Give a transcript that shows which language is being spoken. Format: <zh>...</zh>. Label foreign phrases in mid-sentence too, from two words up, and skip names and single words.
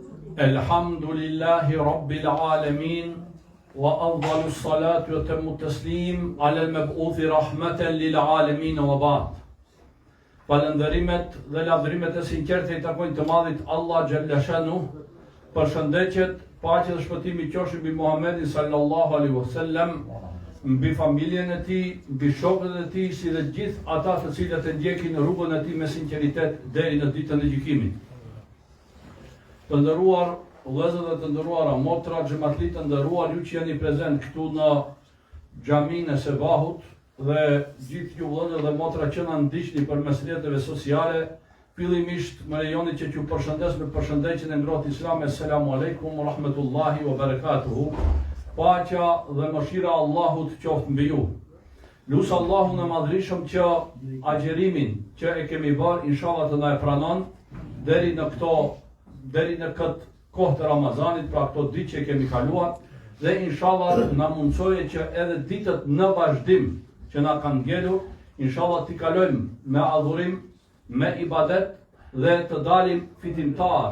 <ar>الحمد لله رب العالمين وأفضل الصلاة وأتم التسليم على المبعوث رحمة للعالمين وبعد.</ar> <sq>Falënderimet dhe lavdërimet e sinqerta i takojnë të madhit Allah</sq> <ar>جل شأنه.</ar> <sq>Përshëndetjet, paqja dhe shpëtimi qofshin mbi Muhammedin</sq> <ar>صلى الله عليه وسلم,</ar> <sq>mbi familjen e tij, mbi shokët e tij, si dhe gjithë ata të cilët e ndjekin rrugën e tij me sinqeritet deri në ditën e gjykimit. Të nderuar vëllezër dhe të nderuara motra, xhamatli të nderuar, ju që jeni prezent këtu në xhaminë e Sebahut dhe gjithë ju vëllezër dhe motra që na ndiqni përmes rrjeteve sociale, fillimisht më lejoni që t'ju përshëndes me përshëndetjen e ngrohtë islame.</sq> <ar>السلام عليكم ورحمة الله وبركاته.</ar> <sq>Paqja dhe mëshira e Allahut qoftë mbi ju. Lusë Allahun e madhrishëm që agjerimin që e kemi bërë, inshallah të na e pranon deri në këtë kohë të Ramazanit, pra këto ditë që kemi kaluar, dhe inshallah na mundsoje që edhe ditët në vazhdim që na kanë ngelur, inshallah t'i kalojmë me adhurim, me ibadet dhe të dalim fitimtar.</sq>